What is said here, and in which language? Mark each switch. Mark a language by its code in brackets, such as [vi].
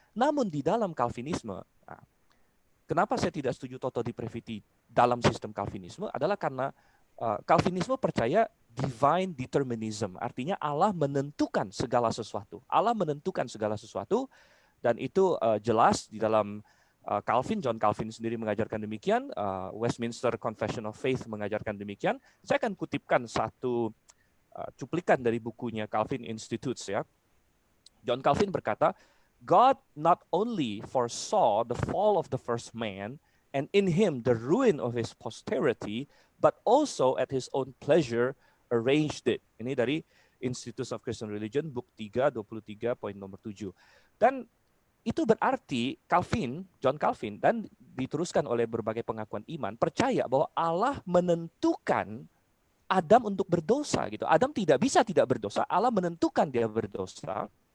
[id] Namun di dalam Calvinisme, kenapa saya tidak setuju total depravity dalam sistem Calvinisme adalah karena Calvinisme percaya divine determinism, artinya Allah menentukan segala sesuatu. Allah menentukan segala sesuatu dan itu jelas di dalam Calvin, John Calvin sendiri mengajarkan demikian, Westminster Confession of Faith mengajarkan demikian. Saya akan kutipkan satu cuplikan dari bukunya Calvin Institutes ya. [en] John Calvin berkata, God not only foresaw the fall of the first man and in him the ruin of his posterity, but also at his own pleasure arranged it. [id] Ini dari Institutes of Christian Religion, book 3, 23, poin nomor 7. Dan itu berarti John Calvin, dan diteruskan oleh berbagai pengakuan iman, percaya bahwa Allah menentukan Adam untuk berdosa. Gitu. Adam tidak bisa tidak berdosa, Allah menentukan dia berdosa.